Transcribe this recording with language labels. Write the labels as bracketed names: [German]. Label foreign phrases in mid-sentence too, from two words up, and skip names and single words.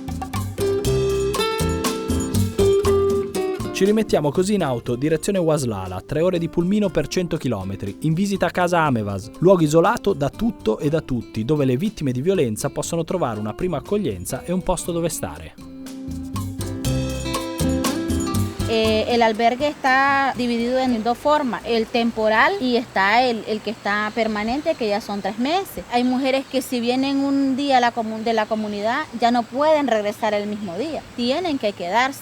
[Italian] Ci rimettiamo così in auto, direzione Ouaslala, 3 ore di pulmino per 100 km, in visita a casa Amevas, luogo isolato da tutto e da tutti, dove le vittime di violenza possono trovare una prima accoglienza e un posto dove stare. [Spanish] El albergue está dividido en dos formas, el temporal y está el que está permanente, que ya son 3 meses. Hay mujeres que si vienen un día de la comunidad ya no pueden regresar el mismo día, tienen que quedarse.